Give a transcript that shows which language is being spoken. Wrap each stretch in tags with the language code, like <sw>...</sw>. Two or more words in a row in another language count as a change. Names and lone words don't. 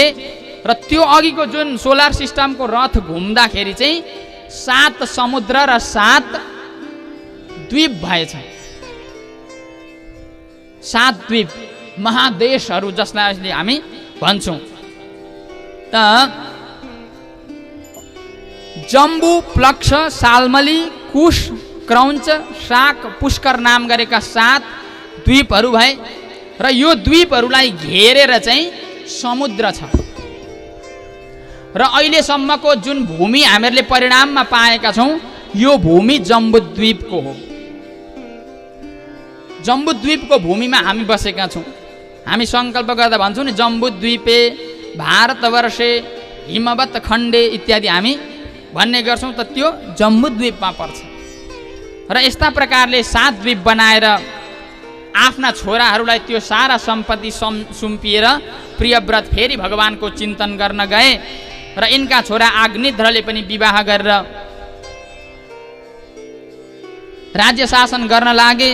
<ne>र त्यो अघिको जुन</ne> <en>solar systemको</en> <ne>रथ घुम्दाखेरि चाहिँ 7 समुद्र र 7 द्वीप भएछ। 7 द्वीप, महादेशहरू जसलाई हामी भन्छौँ। त जम्बू, प्लक्ष, साल्मली, कुश, क्रौञ्च, शाक, पुष्कर नाम गरेका 7 द्वीपहरू भए। र यो द्वीपहरूलाई घेरेर चाहिँ समुद्र छ। र अहिलेसम्मको जुन भूमि हामीहरूले परिणाममा पाएका छौँ यो भूमि जम्बूद्वीपको हो। जम्बूद्वीपको भूमिमा हामी बसेका छौँ। हामी सङ्कल्प गर्दा भन्छौँ नि</ne> <sa>जम्बूद्वीपे भारतवर्षे हिमवत खण्डे</sa> <ne>इत्यादि हामी भन्ने गर्छौँ, त त्यो जम्बूद्वीपमा पर्छ। र यस्ता प्रकारले 7 द्वीप बनाएर आफ्ना छोराहरूलाई त्यो सारा सम्पत्ति सुम्पिएर प्रियव्रत फेरि भगवानको चिन्तन गर्न गए। र यिनका छोरा आग्निध्रले पनि विवाह गरेर राज्य शासन गर्न लागे।</ne>